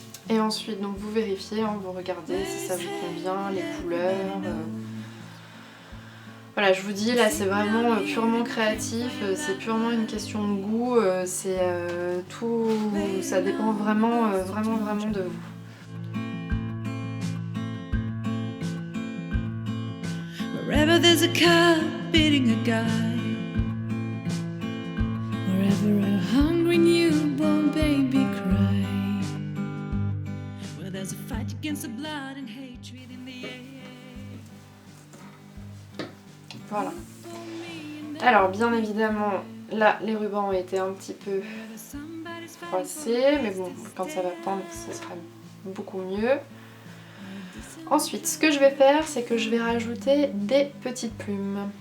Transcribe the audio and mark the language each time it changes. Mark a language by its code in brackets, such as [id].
[fr] Et ensuite, donc vous vérifiez, hein, vous regardez si ça vous convient, les couleurs. Voilà, je vous dis, là c'est vraiment purement créatif, c'est purement une question de goût, c'est tout, ça dépend vraiment de vous. [en] Wherever there's a car beating a guy, wherever a hungry newborn baby cry, where there's a fight against the blood and hatred in the air. [fr] Voilà. Alors bien évidemment, là les rubans ont été un petit peu froissés, mais bon, quand ça va pendre, ce sera beaucoup mieux. Ensuite, ce que je vais faire, c'est que je vais rajouter des petites plumes.